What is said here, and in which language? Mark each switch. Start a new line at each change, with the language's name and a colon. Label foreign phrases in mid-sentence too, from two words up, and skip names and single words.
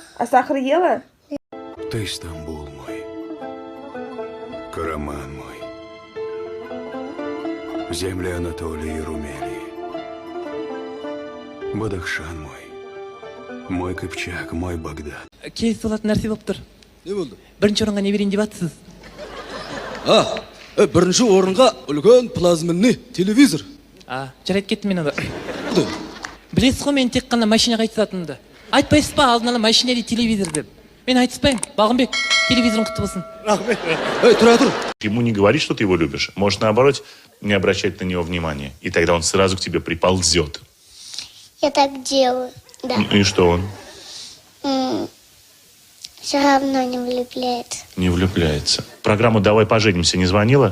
Russian: А сахар ела? Ты Стамбул мой, Караман мой, земли Анатолии и Румелии, Бадахшан мой Кыпчак, мой Багдад.
Kazakh: Кейс болатын нәрсе болып тұр. Не болды? Бірінші орынға не берейін деп жатсыз? Бірінші орынға үлкен плазменный телевизор. Жарайды, кеттім мен онда. Білесіз ғой, мен тек қана машинаға айтысатынымды. Айтпайсыз ба, алдын ала машина или телевизор деп? Мен айтыспаймын. Балғынбек, телевизорың құтты болсын. Рахмет. Тұра.
Russian: Ему не говори, что ты его любишь. Можешь, наоборот, не обращать на него внимания. И тогда он сразу к тебе приползет. Я так делаю, да. И что он? Все равно не влюбляется. Не влюбляется. Программу «Давай поженимся» не звонила?